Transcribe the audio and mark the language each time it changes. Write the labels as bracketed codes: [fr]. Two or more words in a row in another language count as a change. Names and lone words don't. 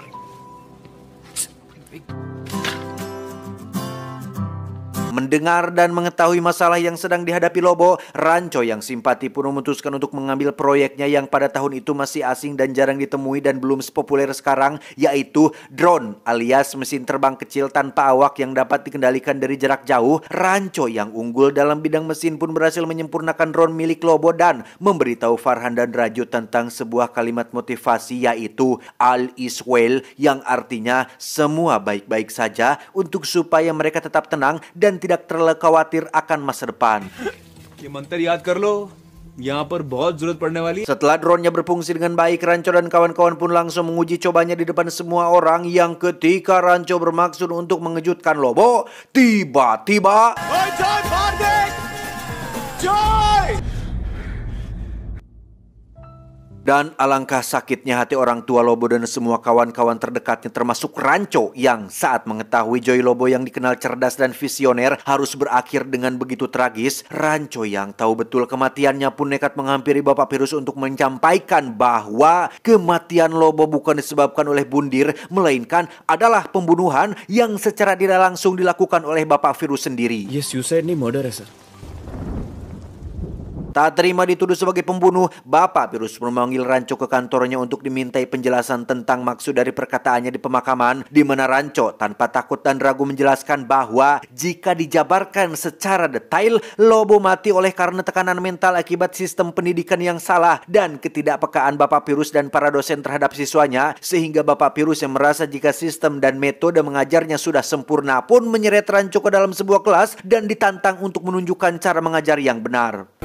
[id] Mendengar dan mengetahui masalah yang sedang dihadapi Lobo, Rancho yang simpati pun memutuskan untuk mengambil proyeknya yang pada tahun itu masih asing dan jarang ditemui dan belum sepopuler sekarang, yaitu drone alias mesin terbang kecil tanpa awak yang dapat dikendalikan dari jarak jauh. Rancho yang unggul dalam bidang mesin pun berhasil menyempurnakan drone milik Lobo dan memberitahu Farhan dan Raju tentang sebuah kalimat motivasi, yaitu [en] all is well, [id] yang artinya semua baik-baik saja, untuk supaya mereka tetap tenang dan tidak terlalu khawatir akan masa depan. [hi] ये मंत्र याद कर लो, यहाँ पर बहुत जरूरत पड़ने वाली है। [id] Setelah drone-nya berfungsi dengan baik, Rancho dan kawan-kawan pun langsung menguji cobanya di depan semua orang. Yang ketika Rancho bermaksud untuk mengejutkan Lobo, tiba-tiba dan alangkah sakitnya hati orang tua Lobo dan semua kawan-kawan terdekatnya termasuk Rancho yang saat mengetahui Joy Lobo yang dikenal cerdas dan visioner harus berakhir dengan begitu tragis. Rancho yang tahu betul kematiannya pun nekat menghampiri Bapak Virus untuk menyampaikan bahwa kematian Lobo bukan disebabkan oleh bundir, melainkan adalah pembunuhan yang secara tidak langsung dilakukan oleh Bapak Virus sendiri. [hi] ये suicide नहीं, murder है सर। [id] Tak terima dituduh sebagai pembunuh, Bapak Virus memanggil Rancho ke kantornya untuk dimintai penjelasan tentang maksud dari perkataannya di pemakaman, di mana Rancho tanpa takut dan ragu menjelaskan bahwa jika dijabarkan secara detail, Lobo mati oleh karena tekanan mental akibat sistem pendidikan yang salah dan ketidakpekaan Bapak Virus dan para dosen terhadap siswanya, sehingga Bapak Virus yang merasa jika sistem dan metode mengajarnya sudah sempurna pun menyeret Rancho ke dalam sebuah kelas dan ditantang untuk menunjukkan cara mengajar yang benar.